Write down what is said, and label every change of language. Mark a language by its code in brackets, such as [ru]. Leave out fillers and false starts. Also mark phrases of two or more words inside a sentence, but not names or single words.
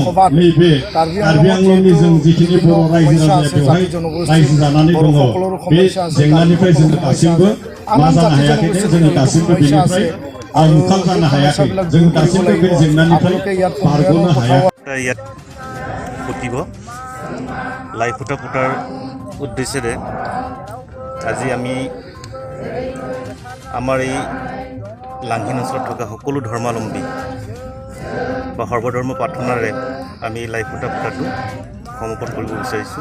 [brx] नैबे कार्बि आंलंनि जों जिखिनि बर' रायजो राजाया बेवहाय रायजो जानानै दङ, बे जेंनानिफ्राय जोङो दासिमबो मा जानो हायाखै, जोङो दासिमबो बेनिफ्राय मुखाल जानो हायाखै, जों दासिमबो बे जेंनानिफ्राय बारग'नो हायाखै। [as] লাই ফুটা ফুটাৰ উদ্দেশ্যেৰে আজি আমি আমাৰ এই লাংহিন অঞ্চলত থকা সকলো ধৰ্মাৱলম্বী বা সৰ্বধৰ্ম প্ৰাৰ্থনাৰে আমি লাই ফুটা ফুটাটো সমাপন কৰিব বিচাৰিছোঁ।